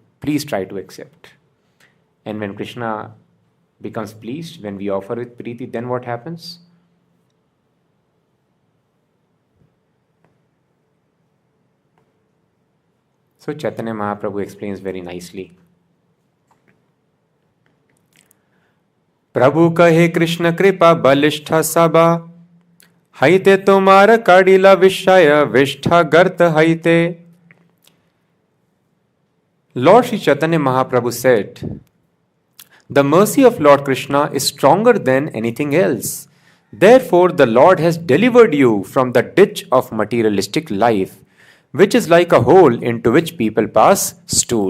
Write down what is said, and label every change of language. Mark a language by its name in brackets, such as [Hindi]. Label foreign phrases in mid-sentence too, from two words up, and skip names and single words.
[English] Please try to accept. And when Krishna becomes pleased, when we offer with Preeti, then what happens? So Chaitanya Mahaprabhu explains very nicely. [Bangla] প্রভু কহে কৃষ্ণ কৃপা বলিষ্ঠ সবা হৈতে তোমার কাড়িলা বিষয় বিষ্ঠা গর্ত হৈতে. [English] Lord Sri Chaitanya Mahaprabhu said, the mercy of Lord Krishna is stronger than anything else. Therefore, the Lord has delivered you from the ditch of materialistic life, which is like a hole into which people pass stool.